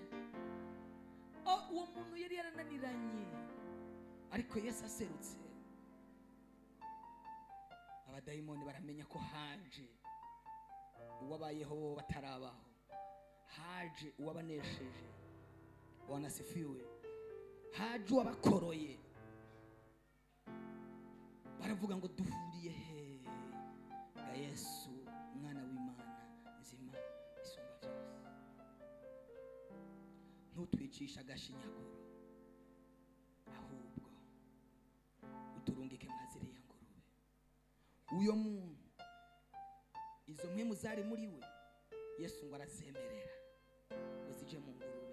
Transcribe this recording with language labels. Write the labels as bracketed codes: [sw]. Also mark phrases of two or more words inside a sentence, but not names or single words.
[rn] Uwo muntu yari yarananiranye, ariko Yesu aserutse, abadayimoni baramenya ko haje uwabayeho bo batarabaho, haje uwabanesheje, wanasifiwe, haje uwabakoroye. Baravuga ngo duhuriye he ga Yesu, mwana w'Imana nzima isumba byose, ntutwicisha agashinyaguro, ahubwo uturungike mwaziriya ngurube. Uyo muntu izo mpemu zari muri we, Yesu ngo arasemerera ngo zije mu ngurube.